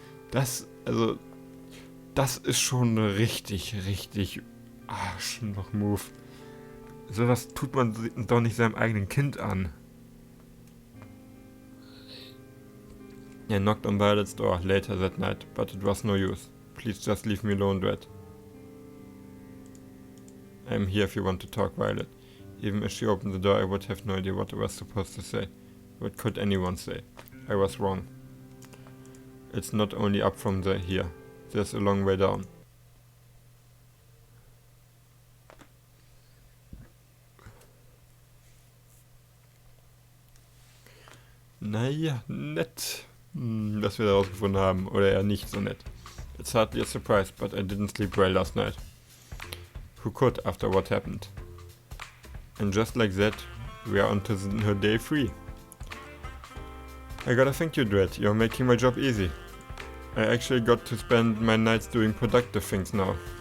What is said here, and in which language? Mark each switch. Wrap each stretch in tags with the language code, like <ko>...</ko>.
<de>Das ist schon richtig Arschloch-Move. Sowas tut man doch nicht seinem eigenen Kind an.</de> <en>I knocked on Violet's door later that night, but it was no use. Please just leave me alone, Dread. I'm here if you want to talk, Violet. Even if she opened the door, I would have no idea what I was supposed to say. What could anyone say? I was wrong. It's not only up from here. There's a long way down.</en> <de>Naja, nett, dass wir herausgefunden haben, oder eher nicht so nett.</de> <en>It's hardly a surprise, but I didn't sleep well last night. Who could after what happened? And just like that, we are on to her day 3. I gotta thank you, Dread, you're making my job easy. I actually got to spend my nights doing productive things now.</en>